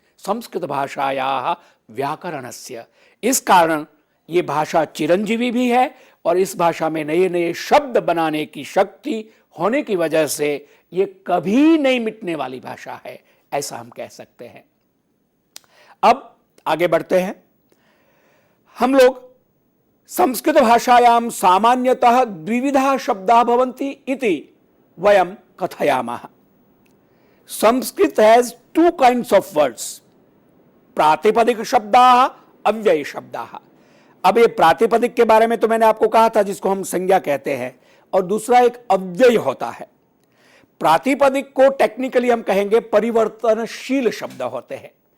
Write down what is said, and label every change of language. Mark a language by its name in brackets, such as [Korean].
[Sanskrit] संस्कृत भाषायाः व्याकरणस्य। [Hindi] इस कारण ये भाषा चिरंजीवी भी है और इस भाषा में नए नए शब्द बनाने की शक्ति होने की वजह से ये कभी नहीं मिटने वाली भाषा है, ऐसा हम कह सकते हैं। अब आगे बढ़ते हैं। हम लोग [Sanskrit] संस्कृत भाषायां सामान्यतः द्विविधा शब्दाः भवन्ति इति वयं कथयामः। [English] Sanskrit has two kinds of words, [Sanskrit] प्रातिपदिक शब्दाः, अव्यय शब्दाः। [Hindi] अब ये प्रातिपदिक के बारे में तो मैंने आपको कहा था, जिसको हम संज्ञा कहते हैं, और दूसरा एक अव्यय होता है। प्रातिपदिक को टेक्निकली हम कहेंगे परिवर्तनशील शब्द होते हैं।